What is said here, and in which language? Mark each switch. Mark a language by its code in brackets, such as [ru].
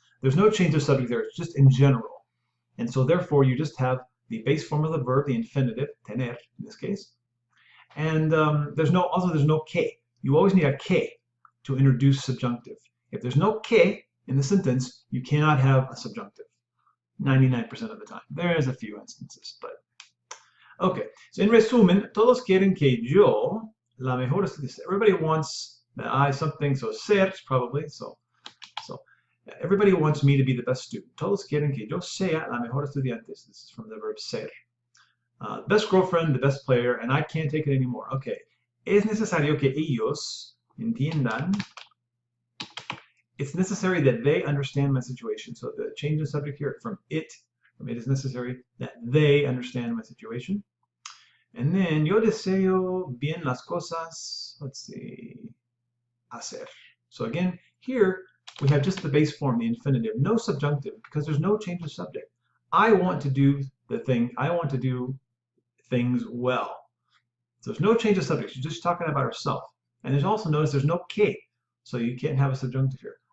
[en] There's no change of subject there. It's just in general. And so therefore you just have the base form of the verb, the infinitive, tener in this case. And there's no que. You always need a que to introduce subjunctive. If there's no que in the sentence, you cannot have a subjunctive 99% of the time. There's a few instances, but okay. So in [es] resumen, todos quieren que yo, la mejor estudiante. [en] Everybody wants that I something, so ser probably, so everybody wants me to be the best student. [es] Todos quieren que yo sea la mejor estudiante. [en] This is from the verb ser. Best girlfriend, the best player, and I can't take it anymore. Okay. [es] Es necesario que ellos entiendan. [en] It's necessary that they understand my situation. So the change in subject here from it is necessary that they understand my situation. And then [es] yo deseo bien las cosas, [en] let's see, [es] hacer. [en] So again, here we have just the base form, the infinitive, no subjunctive because there's no change of subject. I want to do the thing, I want to do things well. So there's no change of subject. She's just talking about herself. And there's also, notice there's no que, so you can't have a subjunctive here.